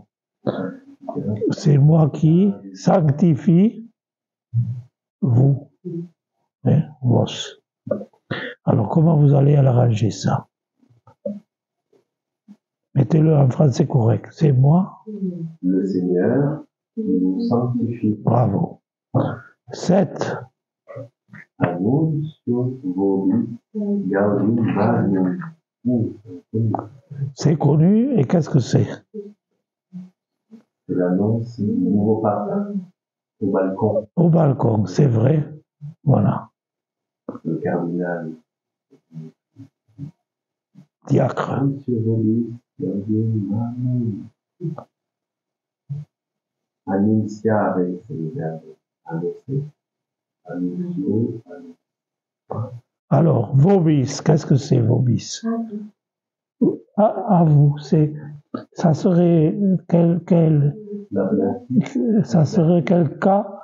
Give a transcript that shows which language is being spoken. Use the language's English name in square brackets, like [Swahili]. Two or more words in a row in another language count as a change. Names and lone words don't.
[French] C'est moi qui sanctifie vous. Hein, vos. Alors, comment vous allez arranger ça? Mettez-le en français correct. C'est moi. Le Seigneur qui nous sanctifie. Bravo. 7. [Latin] Annuncio vobis gaudium magnum. [French] C'est connu, et qu'est-ce que c'est? C'est l'annonce du nouveau pape au balcon. Au balcon, c'est vrai. Voilà. Le cardinal. Diacre. [Latin] Annuncio vobis gaudium magnum. [French] Annunciare, c'est le verbe annoncer. Annuncio. Alors, vobis, qu'est-ce que c'est vobis? À vous, ça serait ça serait quel cas?